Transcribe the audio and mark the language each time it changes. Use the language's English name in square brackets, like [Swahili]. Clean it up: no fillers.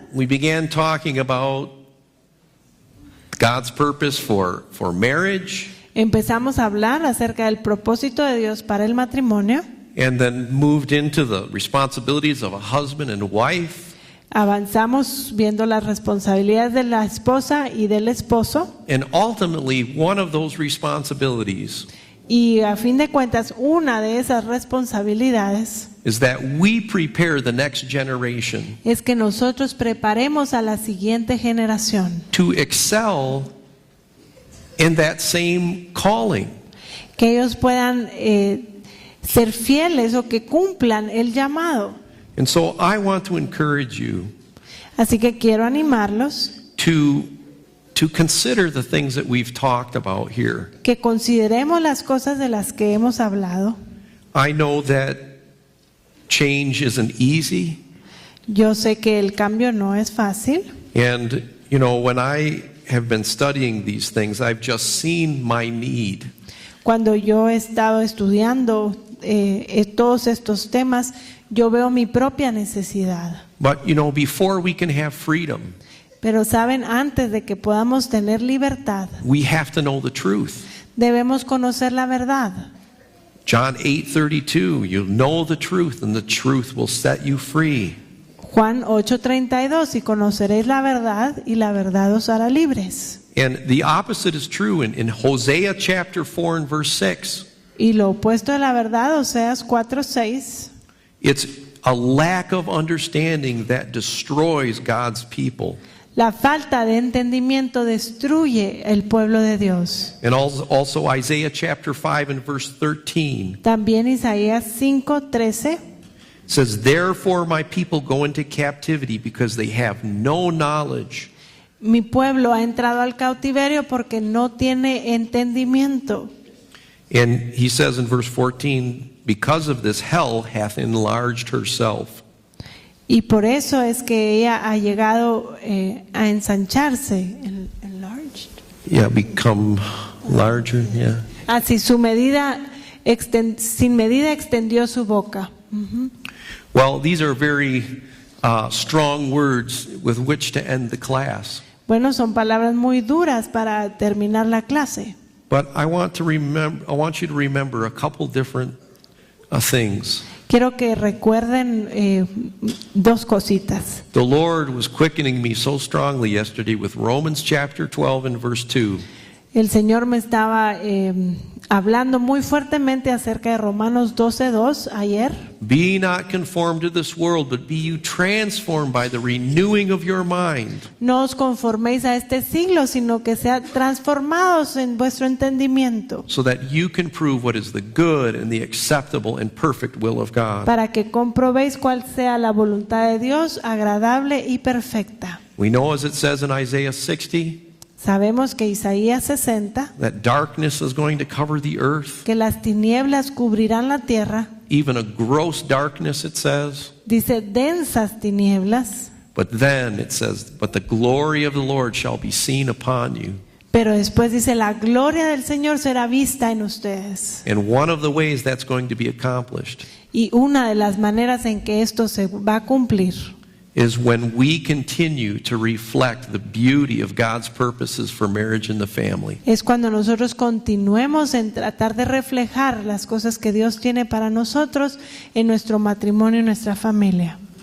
[English] We began talking about God's purpose for marriage, [Spanish] Empezamos a hablar acerca del propósito de Dios para el matrimonio, [English] and then moved into the responsibilities of a husband and wife. [Spanish] avanzamos viendo las responsabilidades de la esposa y del esposo, [English] And ultimately, one of those responsibilities [Spanish] Y a fin de cuentas, una de esas responsabilidades [English] is that we prepare the next generation [Spanish] es que nosotros preparemos a la siguiente generación, [English] to excel in that same calling. [Spanish] que ellos puedan ser fieles o que cumplan el llamado. [English] And so I want to encourage you [Spanish] Así que quiero animarlos [English] to consider the things that we've talked about here. [Spanish] que consideremos las cosas de las que hemos hablado. [English] I know that change isn't easy, [Spanish] Yo sé que el cambio no es fácil. [English] and you know, when I have been studying these things, I've just seen my need. [Spanish] Cuando yo he estado estudiando todos estos temas, yo veo mi propia necesidad. [English] But you know, before we can have freedom, [Spanish] Pero saben, antes de que podamos tener libertad, [English] we have to know the truth. [Spanish] debemos conocer la verdad. [English] John 8:32, you'll know the truth and the truth will set you free. [Spanish] Juan 8:32, y conoceréis la verdad y la verdad os hará libres. [English] And the opposite is true in Hosea chapter 4 and verse 6. [Spanish] Y lo opuesto de la verdad, Oseas 4:6, [English] It's a lack of understanding that destroys God's people. [Spanish] la falta de entendimiento destruye el pueblo de Dios. [English] And also Isaiah chapter 5 and verse 13 [Spanish] También Isaías 5:13 [English] says, therefore my people go into captivity because they have no knowledge. [Spanish] Mi pueblo ha entrado al cautiverio porque no tiene entendimiento. [English] And he says in verse 14, because of this hell hath enlarged herself. [Spanish] Y por eso es que ella ha llegado a ensancharse. [English] Enlarged. Yeah, become larger, yeah. [Spanish] Así sin medida extendió su boca. [English] Well, these are very strong words with which to end the class. [Spanish] Bueno, son palabras muy duras para terminar la clase. [English] But I want you to remember a couple different things. [Spanish] Quiero que recuerden dos cositas. [English] The Lord was quickening me so strongly yesterday with Romans chapter 12 and verse 2. [Spanish] El Señor me estaba hablando muy fuertemente acerca de Romanos 12:2 ayer. [English] Be not conformed to this world, but be you transformed by the renewing of your mind. [Spanish] No os conforméis a este siglo, sino que sean transformados en vuestro entendimiento, [English] So that you can prove what is the good and the acceptable and perfect will of God. [Spanish] para que comprobéis cuál sea la voluntad de Dios, agradable y perfecta. [English] We know, as it says in Isaiah 60, [Spanish] Sabemos que Isaías 60, [English] that darkness is going to cover the earth, [Spanish] que las tinieblas cubrirán la tierra, [English] even a gross darkness, it says. [Spanish] dice densas tinieblas, [English] But then it says, but the glory of the Lord shall be seen upon you. [Spanish] pero después dice la gloria del Señor será vista en ustedes. [English] And one of the ways that's going to be accomplished [Spanish] Y una de las maneras en que esto se va a cumplir [English] is when we continue to reflect the beauty of God's purposes for marriage and the family. [Spanish] es cuando nosotros continuemos en tratar de reflejar las cosas que Dios tiene para nosotros en nuestro matrimonio y nuestra familia.